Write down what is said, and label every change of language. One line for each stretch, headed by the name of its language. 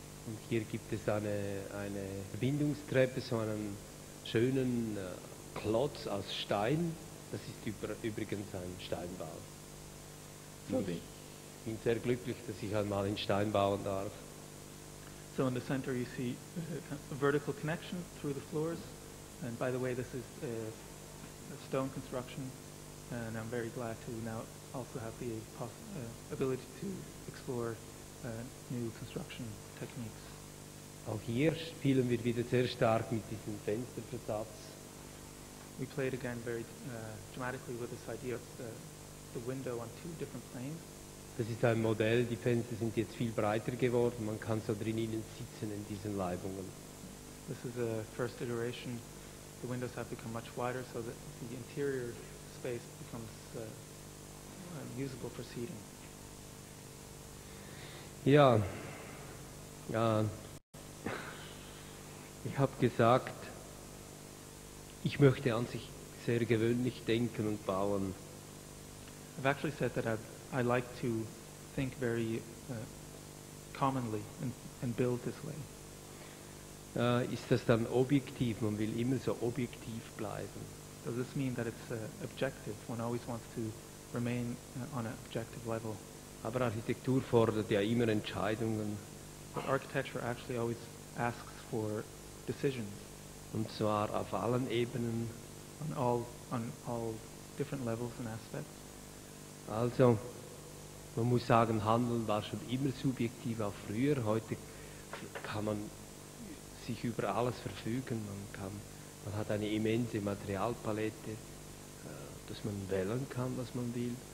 German: Und hier gibt es eine Verbindungstreppe, so einen schönen Klotz aus Stein. Das ist übrigens ein Steinbau.
English: So
German: Ich bin sehr glücklich, dass ich einmal in Stein bauen darf.
English: So in the center you see a vertical connection through the floors. And by the way, this is a stone construction, and I'm very glad to now also have the ability to explore new construction techniques.
German: Auch hier spielen wir wieder sehr stark mit diesem Fensterversatz.
English: We played again very dramatically with this idea of the window on 2 different planes.
German: Das ist ein Modell, die Fenster sind jetzt viel breiter geworden, man kann so drinnen sitzen in diesen Leibungen.
English: This is a first iteration. The windows have become much wider so that the interior space becomes usable for seating.
German: Ja, ich habe gesagt, ich möchte an sich sehr gewöhnlich denken und bauen.
English: I've actually said that I like to think very commonly and build this way.
German: Ist das dann objektiv? Man will immer so objektiv bleiben.
English: Does this mean that it's objective? One always wants to remain on an objective level.
German: Aber Architektur fordert ja immer Entscheidungen.
English: But architecture actually always asks for decisions
German: Und zwar auf allen Ebenen.
English: on all different levels and aspects.
German: Also, man muss sagen, Handeln war schon immer subjektiv, auch früher. Heute kann man sich über alles verfügen. Man hat eine immense Materialpalette, dass man wählen kann, was man will.